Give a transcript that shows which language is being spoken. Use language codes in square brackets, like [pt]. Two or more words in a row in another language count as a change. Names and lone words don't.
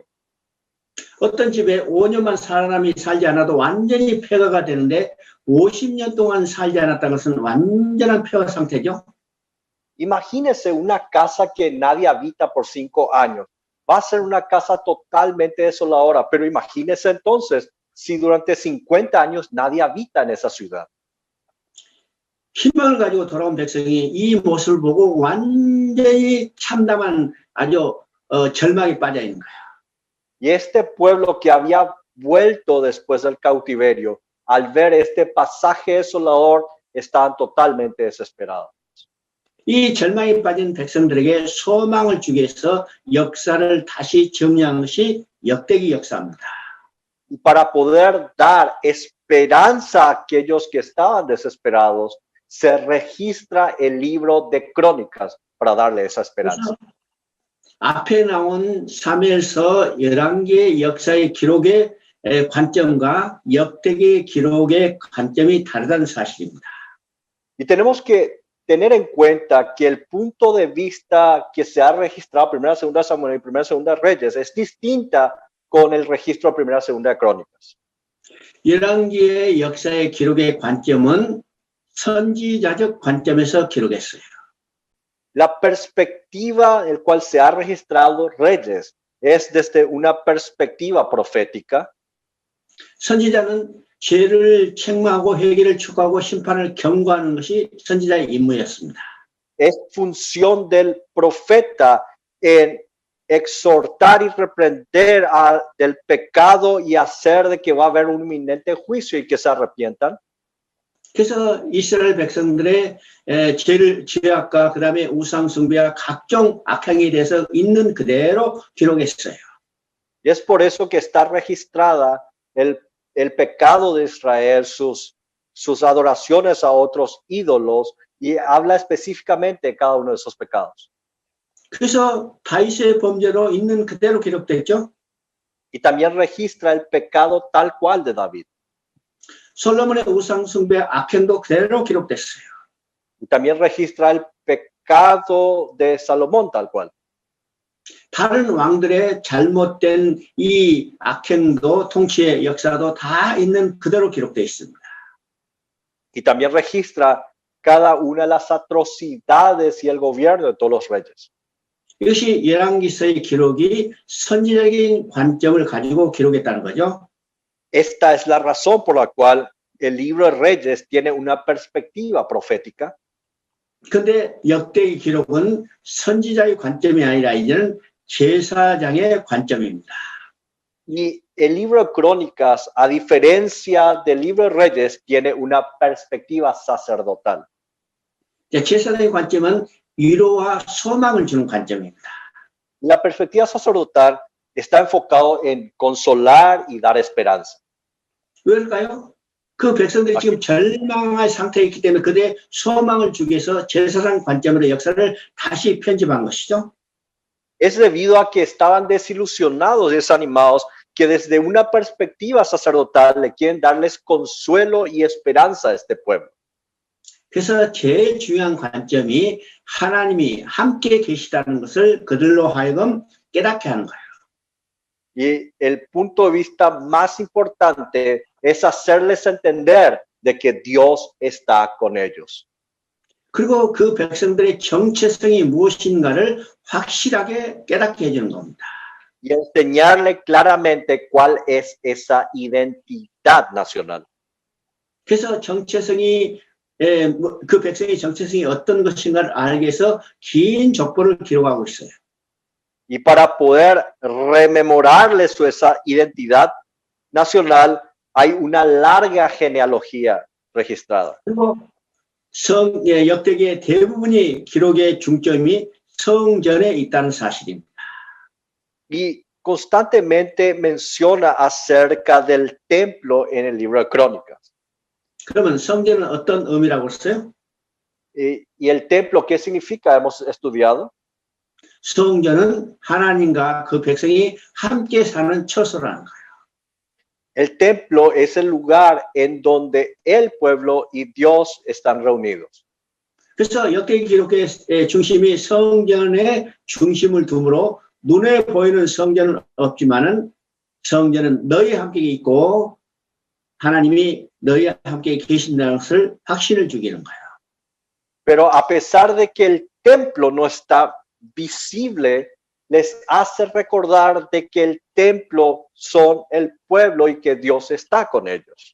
[ko] 어떤 집에 5년만 사람이 살지 않아도 완전히 폐허가 되는데 50년 동안 살지 않았다는 것은 완전한 폐허 상태죠. [es] Imagínese una casa que nadie habita por 5 años. Va a ser una casa totalmente desoladora, pero imagínese entonces si durante 50 años nadie habita en esa ciudad. [ko] 희망을 가지고 돌아온 백성이 이 모습을 보고 완전히 참담한 아주 절망에 빠져 있는 거야. [es] Y este pueblo que había vuelto después del cautiverio, al ver este pasaje desolador, estaban totalmente desesperados. [ko] 이 절망에 빠진 백성들에게 소망을 주기 위해서 역사를 다시 정리한 것이 역대기 역사입니다. [es] Y para poder dar esperanza a aquellos que estaban desesperados, se registra el libro de Crónicas para darle esa esperanza. [ko] 앞에 나온 사무엘서 11개의 역사의 기록의 관점과 역대기의 기록의 관점이 다르다는 사실입니다. [es] Y tenemos que tener en cuenta que el punto de vista que se ha registrado primera, segunda Samuel y primera, segunda Reyes es distinta con el registro de primera, segunda Crónicas. [ko] 11개의 역사의 기록의 관점은 선지자적 관점에서 기록했어요. [es] La perspectiva en la cual se ha registrado Reyes es desde una perspectiva profética. [ko] 선지자는 죄를 책망하고 회개를 촉구하고 심판을 경고하는 것이 선지자의 임무였습니다. [es] Es función del profeta en exhortar y reprender del pecado y hacer de que va a haber un inminente juicio y que se arrepientan. [ko] 그래서 이스라엘 백성들의 죄악과 그 다음에 우상숭배와 각종 악행에 대해서 있는 그대로 기록했어요. [es] Y es por eso que está registrada el pecado de Israel, sus adoraciones a otros ídolos, y habla específicamente de cada uno de esos pecados. [ko] 그래서 다윗의 범죄로 있는 그대로 기록됐죠. [es] Y también registra el pecado tal cual de David. [ko] 솔로몬의 우상숭배 악행도 그대로 기록됐어요. [es] Y también registra el pecado de Salomón tal cual. [ko] 다른 왕들의 잘못된 이 악행도 통치의 역사도 다 있는 그대로 기록되어 있습니다. [es] Y también registra cada una de las atrocidades y el gobierno de todos los reyes. [ko] 이것이 열왕기서의 기록이 선지적인 관점을 가지고 기록했다는 거죠. [es] Esta es la razón por la cual el libro de Reyes tiene una perspectiva profética. [ko] 근데 역대기 기록은 선지자의 관점이 아니라 이제는 제사장의 관점입니다. [es] Y el libro de Crónicas, a diferencia del libro de Reyes, tiene una perspectiva sacerdotal. [ko] 제사장의 관점은 위로와 소망을 주는 관점입니다. [es] La perspectiva sacerdotal está enfocado en consolar y dar esperanza. [ko] 왜일까요? 그 백성들이 지금 절망의 상태에 있기 때문에 그들의 소망을 주기 위해서 제사장 관점으로 역사를 다시 편집한 것이죠. [es] Es debido a que estaban desilusionados, desanimados, que desde una perspectiva sacerdotal le quieren darles consuelo y esperanza a este pueblo. [ko] 그래서 제일 중요한 관점이 하나님이 함께 계시다는 것을 그들로 하여금 깨닫게 하는 거예요. [es] Y el punto de vista más importante es hacerles entender de que Dios está con ellos. [ko] 그리고 그 백성들의 정체성이 무엇인가를 확실하게 깨닫게 해주는 겁니다. [es] y enseñarle claramente cuál es esa identidad nacional. [ko] 그래서 정체성이 그 백성의 정체성이 어떤 것인가를 알기 위해서 긴 족보를 기록하고 있어요. [es] Y para poder rememorarles esa identidad nacional, hay una larga genealogía registrada. [ko] 그리고 역대기의 대부분이 기록의 중점이 성전에 있다는 사실입니다. [es] Y constantemente menciona acerca del templo en el libro de Crónicas. [ko] 그러면 성전은 어떤 의미라고 했어요? [es] Y el templo, ¿qué significa? Hemos estudiado. [ko] 성전은 하나님과 그 백성이 함께 사는 처소라는 거예요. [es] El templo es el lugar en donde el pueblo y Dios están reunidos. [ko] 그래서 역대기 기록의 중심이 성전의 중심을 두므로 눈에 보이는 성전은 없지만은 성전은 너희 함께 있고 하나님이 너희 함께 계신다는 것을 확신을 주기는 거예요. [es] Pero a pesar de que el templo no está visible, les hace recordar de que el templo son el pueblo y que Dios está con ellos.